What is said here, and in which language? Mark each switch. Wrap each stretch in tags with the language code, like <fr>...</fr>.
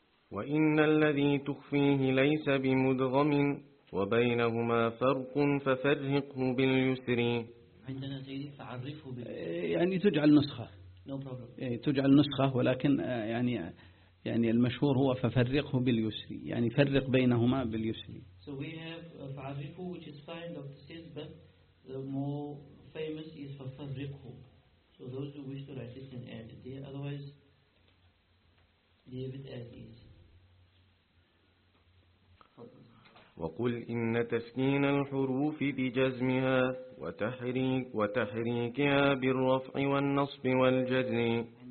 <ar>وإن الذي تخفيه ليس بمدغم وبينهما فرق ففرقه باليسر. عندنا سيدي فعرفه بالنسبة. يعني تجعل نسخة. تجعل نسخة ولكن يعني المشهور هو ففرقه باليسر. يعني فرق بينهما باليسر.</ar> <en>So we have فعرفه which is fine doctor says but the more famous is ففرقه. So those who wish to write it can add it there. Otherwise leave it as is.</en> <ar>وقل إن تسكين الحروف بجزمها وتحريكها بالرفع والنصب والجزم.</ar>